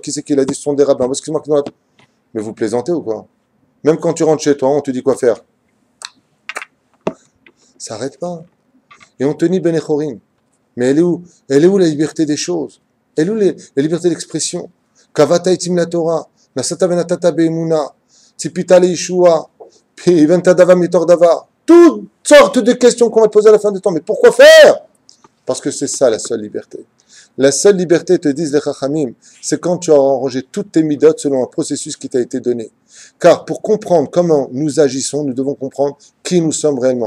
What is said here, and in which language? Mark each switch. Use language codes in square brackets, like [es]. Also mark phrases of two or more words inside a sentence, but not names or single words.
[fr] Qui c'est qui l'a dit? Ce sont des rabbins. Excuse-moi. Mais vous plaisantez ou quoi? Même quand tu rentres chez toi, on te dit quoi faire. Ça n'arrête pas. Et on te dit [he] בני חורין. [fr] Mais elle est où? Elle est où la liberté des choses? Elle est où la liberté d'expression? [he] קבעת עתים לתורה. נשאת ונתת באמונה. צפית לישועה הבנת דבר מתוך דבר. [fr] Toutes sortes de questions qu'on va te poser à la fin du temps. Mais pourquoi faire? Parce que c'est ça la seule liberté. La seule liberté, te disent les Chachamim, c'est quand tu as arrangé toutes tes midotes selon un processus qui t'a été donné. Car pour comprendre comment nous agissons, nous devons comprendre qui nous sommes réellement.